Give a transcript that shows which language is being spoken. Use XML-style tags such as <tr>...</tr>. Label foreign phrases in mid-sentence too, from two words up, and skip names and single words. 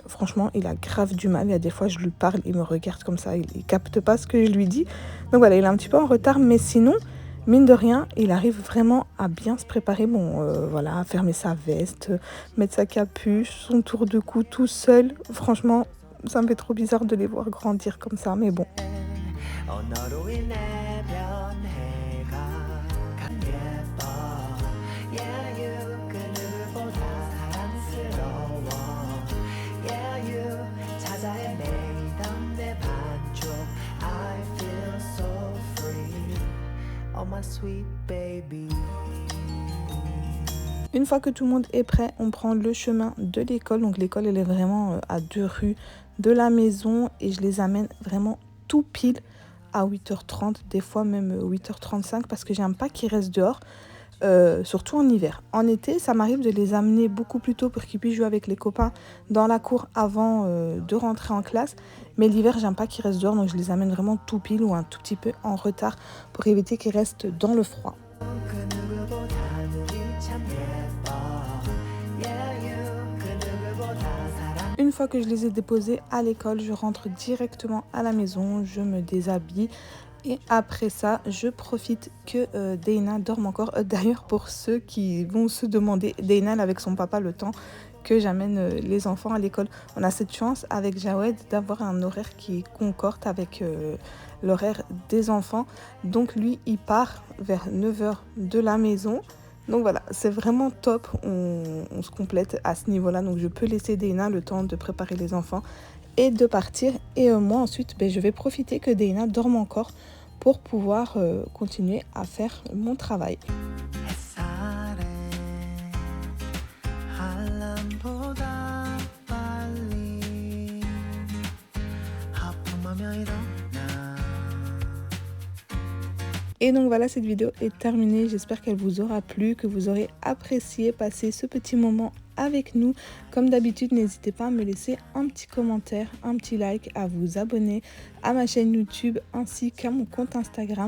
<fr>Franchement, il a grave du mal. Il y a des fois, je lui parle, il me regarde comme ça, il capte pas ce que je lui dis. Donc voilà, il est un petit peu en retard, mais sinon, mine de rien, il arrive vraiment à bien se préparer. Bon, voilà, à fermer sa veste, mettre sa capuche, son tour de cou tout seul. Franchement, ça me fait trop bizarre de les voir grandir comme ça, mais bon.</fr> <ko>언어로 인해 변해가 예뻐.</ko> <en>Yeah, you</en> <ko>그 누구보다 사랑스러워.</ko> <en>Yeah, you</en> <ko>찾아 헤매이던 내 반쪽.</ko> <en>I feel so free. Oh my sweet baby.</en> <fr>Une fois que tout le monde est prêt, on prend le chemin de l'école. Donc l'école, elle est vraiment à 2 rues de la maison et je les amène vraiment tout pile à 8h30, des fois même 8h35 parce que j'aime pas qu'ils restent dehors. Surtout en hiver. En été, ça m'arrive de les amener beaucoup plus tôt pour qu'ils puissent jouer avec les copains dans la cour avant de rentrer en classe. Mais l'hiver, j'aime pas qu'ils restent dehors, donc je les amène vraiment tout pile ou un tout petit peu en retard pour éviter qu'ils restent dans le froid.</fr> <ko>그 누구보다 눈이 참 예뻐</ko> <en>Yeah you</en> <ko>그 누구보다 사랑</ko> <fr>Une fois que je les ai déposés à l'école, je rentre directement à la maison, je me déshabille. Et après ça, je profite que Dayna dorme encore. D'ailleurs, pour ceux qui vont se demander, Dayna elle est avec son papa le temps que j'amène les enfants à l'école. On a cette chance avec Jawed d'avoir un horaire qui concorde avec l'horaire des enfants. Donc lui, il part vers 9h de la maison. Donc voilà, c'est vraiment top, on se complète à ce niveau-là. Donc je peux laisser Dayna le temps de préparer les enfants et de partir. Et moi ensuite, je vais profiter que Dayna dorme encore pour pouvoir continuer à faire mon travail.</fr> <ko>햇살에 알람보다 빨리 하품하며 일어나</ko> <fr>Et donc voilà, cette vidéo est terminée. J'espère qu'elle vous aura plu, que vous aurez apprécié passer ce petit moment avec nous. Comme d'habitude, n'hésitez pas à me laisser un petit commentaire, un petit like, à vous abonner à ma chaîne YouTube ainsi qu'à mon compte Instagram.</fr>